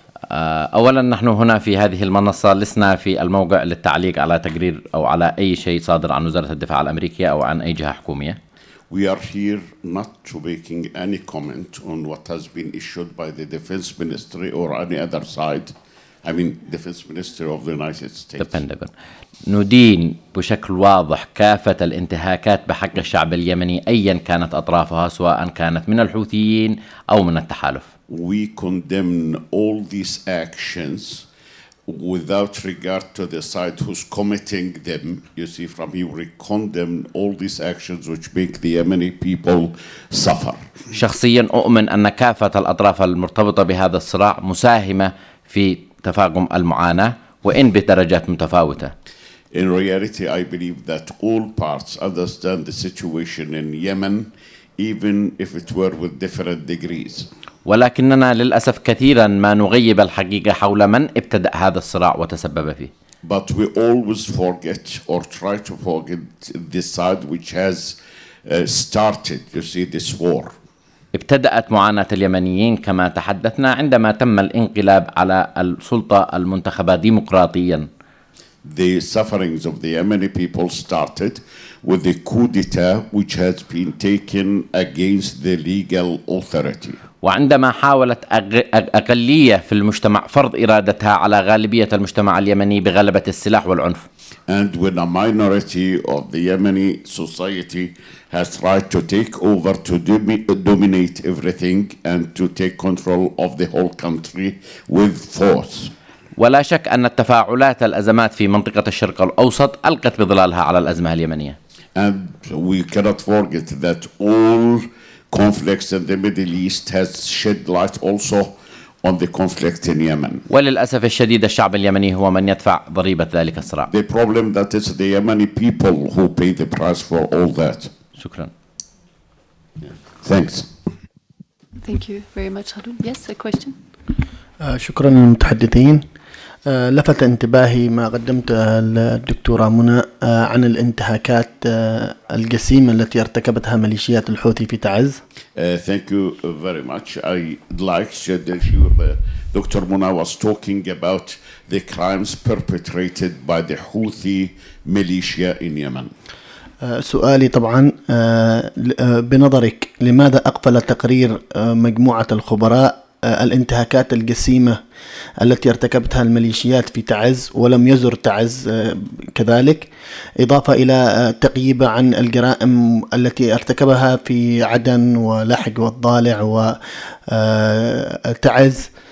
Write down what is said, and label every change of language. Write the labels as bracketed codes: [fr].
[ar] أولا نحن هنا في هذه المنصة لسنا في الموقع للتعليق على تقرير أو على أي شيء صادر عن وزارة الدفاع الأمريكية أو عن أي جهة حكومية. [en] We are here not to making any comment on what has been issued by the Defense Ministry or any other side. I mean, Defense Ministry of the United States. The Pentagon. [ar] ندين بشكل واضح كافة الانتهاكات بحق الشعب اليمني أيا كانت أطرافها سواء كانت من الحوثيين أو من التحالف. [en] We condemn all these actions without regard to the side who's committing them. You see, from here we condemn all these actions which make the Yemeni people suffer. [ar] شخصيا أؤمن أن كافة الأطراف المرتبطة بهذا الصراع مساهمة في تفاقم المعاناة وإن بدرجات متفاوتة. [en] In reality, I believe that all parts understand the situation in Yemen, even if it were with different degrees. [ar] ولكننا للأسف كثيرا ما نغيب الحقيقة حول من ابتدأ هذا الصراع وتسبب فيه. [en] But we always forget or try to forget the side which has started, you see, this war. [ar] ابتدأت معاناة اليمنيين كما تحدثنا عندما تم الانقلاب على السلطة المنتخبة ديمقراطيا. [en] The sufferings of the Yemeni people started with the coup d'etat which has been taken against the legal authority. [ar] وعندما حاولت أقلية في المجتمع فرض إرادتها على غالبية المجتمع اليمني بغلبة السلاح والعنف. [en] And when a minority of the Yemeni society has tried to take over, to dominate everything and to take control of the whole country with force. [ar] ولا شك أن التفاعلات الأزمات في منطقة الشرق الأوسط ألقت بظلالها على الأزمة اليمنية. [en] And we cannot forget that all conflicts in the Middle East has shed light also on the conflict in Yemen. [ar] وللأسف الشديد الشعب اليمني هو من يدفع ضريبة ذلك الصراع. [en] The problem that is the Yemeni people who pay the price for all that. [ar] شكرا. [en] Thanks. Thank you very much, Khaldoun. Yes, a question. [ar] شكرا للمتحدثين. لفت انتباهي ما قدمته الدكتورة منى عن الانتهاكات الجسيمة التي ارتكبتها ميليشيات الحوثي في تعز. [en] Thank you very much. I like Dr. Muna was talking about the crimes perpetrated by the Houthi militia in Yemen. [ar] سؤالي طبعا بنظرك لماذا أقفل تقرير مجموعة الخبراء الانتهاكات الجسيمة التي ارتكبتها الميليشيات في تعز ولم يزر تعز كذلك، إضافة إلى تقييبه عن الجرائم التي ارتكبها في عدن ولحج والضالع وتعز.